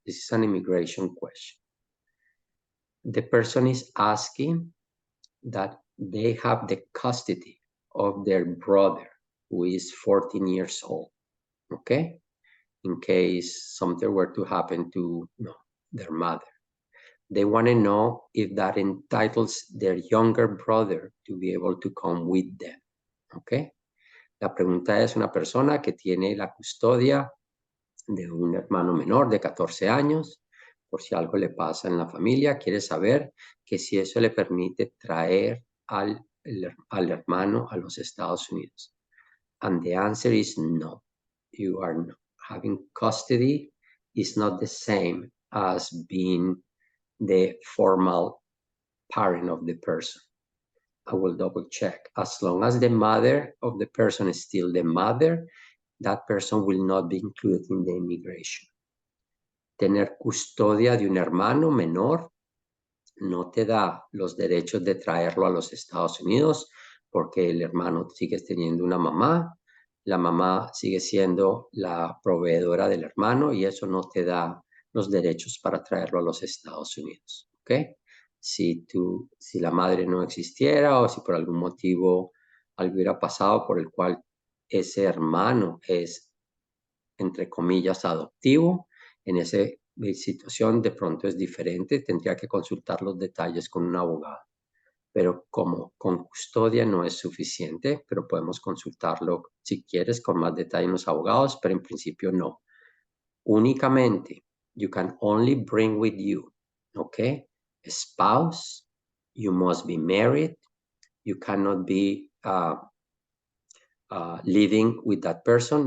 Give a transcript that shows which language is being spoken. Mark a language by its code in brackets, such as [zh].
[en] This is an immigration question. The person is asking that they have the custody of their brother, who is 14 years old, okay? In case something were to happen to their mother. They want to know if that entitles their younger brother to be able to come with them, okay? [es] La pregunta es una persona que tiene la custodia de un hermano menor de 14 años, por si algo le pasa en la familia, quiere saber que si eso le permite traer al hermano a los Estados Unidos. [en] And the answer is no. You are not. Having custody is not the same as being the formal parent of the person. I will double check. As long as the mother of the person is still the mother, that person will not be included in the immigration. [es] Tener custodia de un hermano menor no te da los derechos de traerlo a los Estados Unidos porque el hermano sigue teniendo una mamá, la mamá sigue siendo la proveedora del hermano y eso no te da los derechos para traerlo a los Estados Unidos, ¿ok? Si la madre no existiera o si por algún motivo algo hubiera pasado por el cual ese hermano es, entre comillas, adoptivo, en esa situación de pronto es diferente, tendría que consultar los detalles con un abogado. Pero como con custodia no es suficiente, pero podemos consultarlo si quieres con más detalle en los abogados, pero en principio no. [en] Únicamente, you can only bring with you, okay? A spouse, you must be married, you cannot be living with that person.